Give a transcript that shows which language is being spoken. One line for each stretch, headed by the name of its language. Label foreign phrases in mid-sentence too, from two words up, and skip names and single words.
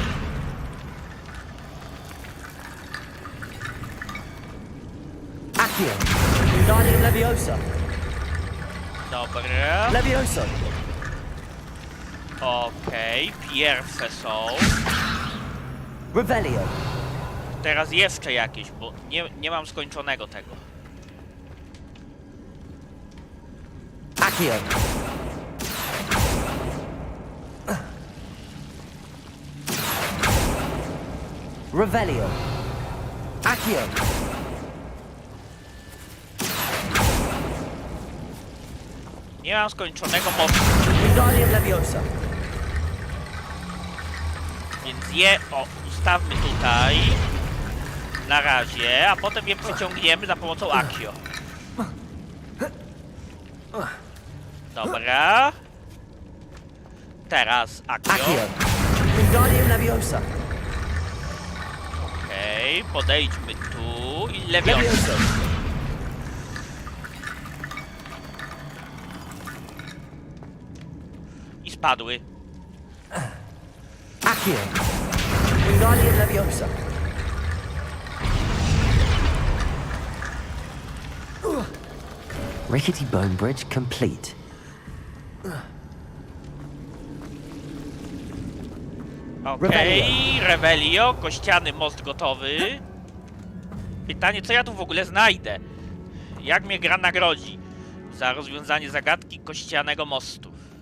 Polish: Accio. Wingardium Leviosa. Dobra. Levioso. Okej, pierwsze są. Revelio. Teraz jeszcze jakieś, bo nie mam skończonego tego. Accio. Revelio. Accio. Nie mam skończonego mostu, Wingardium Leviosa. więc je ustawmy tutaj. Na razie, a potem je przeciągniemy za pomocą Accio. Dobra. Teraz Accio. Accio. Wingardium Leviosa. Okej, podejdźmy tu i Leviosa. Levioso. I spadły. Accio. Wingardium Leviosa.
English: Rickety bone bridge complete.
Polish: Okej, Revelio, kościany most gotowy. Pytanie, co ja tu w ogóle znajdę? Jak mnie gra nagrodzi za rozwiązanie zagadki kościanego mostu?